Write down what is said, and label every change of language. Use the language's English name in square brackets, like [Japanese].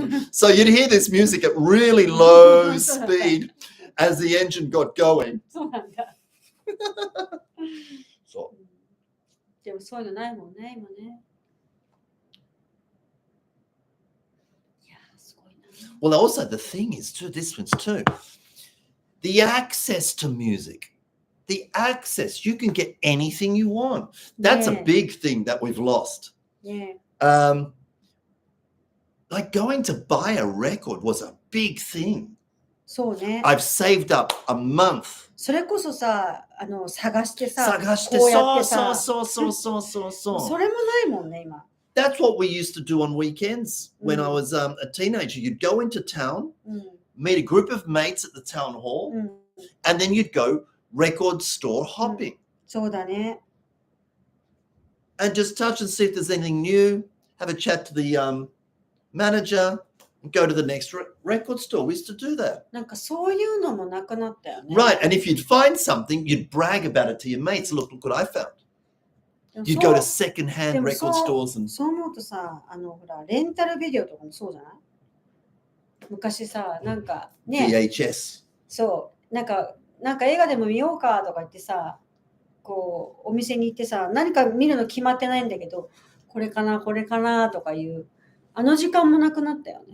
[English] So you'd hear this music at really low speed as the engine got going. [Japanese] そうなんだ。そう。でもそういうのないもんね、今ね。いや、すごいな。 [English] Well, also the thing is too, this one's too, the access to music. The access, you can get anything you want. That's a big thing that we've lost. Yeah. Like going to buy a record was a big thing. [Japanese] そうね。 [English] I've saved up a month. [Japanese] それこそさ、探してさ、探して、こうやってさ、そう。それもないもんね、今。 [English] That's what we used to do on weekends when I was a teenager. You'd go into town, meet a group of mates at the town hall, and then you'd go record store hopping. [Japanese] そうだね。 [English] And just touch and see if there's anything new. Have a chat to the manager. and go to the next record store. We used to do that. [Japanese] なんかそういうのもなくなったよね。 [English] Right, and if you'd find something, you'd brag about it to your mates. Look what I found. [Japanese] でも [English] You'd [Japanese] そう [English] go to second-hand [Japanese] でも [English] record [Japanese] そう [English] stores and [Japanese] そう思うとさ、ほらレンタルビデオとかもそうじゃない？昔さ、なんかね、 [English] VHS. [Japanese] そうなんか映画でも見ようかとか言ってさ、こうお店に行ってさ、何か見るの決まってないんだけど、これかなとかいうあの時間もなくなったよね。